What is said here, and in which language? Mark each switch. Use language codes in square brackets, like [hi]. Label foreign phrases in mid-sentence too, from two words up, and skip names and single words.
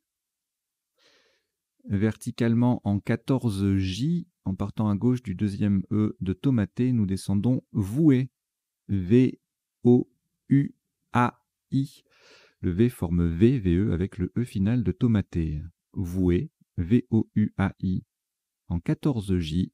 [fr] Verticalement en 14J, en partant à gauche du deuxième E de Tomaté, nous descendons Voué. V-O-U-A-I. Le V forme V, VE avec le E final de tomaté. Voué, VOUAI, en 14J.